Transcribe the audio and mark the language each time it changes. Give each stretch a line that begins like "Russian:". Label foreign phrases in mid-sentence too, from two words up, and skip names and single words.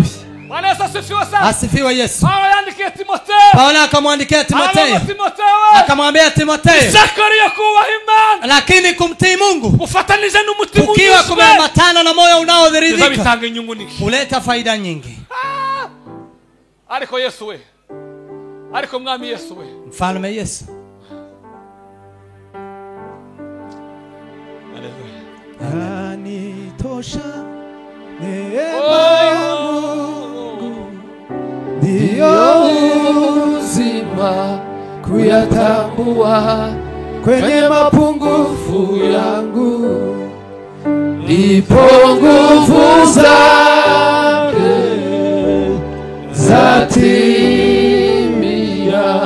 Swahili: Bwana Yesu asifiwe sana. Asifiwe Yesu. Paulo akamwandikia Timotheo. Akamwambia Timotheo, lakini kumtii Mungu ukiwa kumeambatana na moyo unaodhiridhika huleta faida nyingi.
Kinyarwanda: Ariko Yesu we, ariko mwami Yesu we,
Swahili: mfalme Yesu. Yanitosha neema ya Mungu, ndio uzima kuyatambua kwenye mapungufu yangu, ndipo nguvu zake zatimia.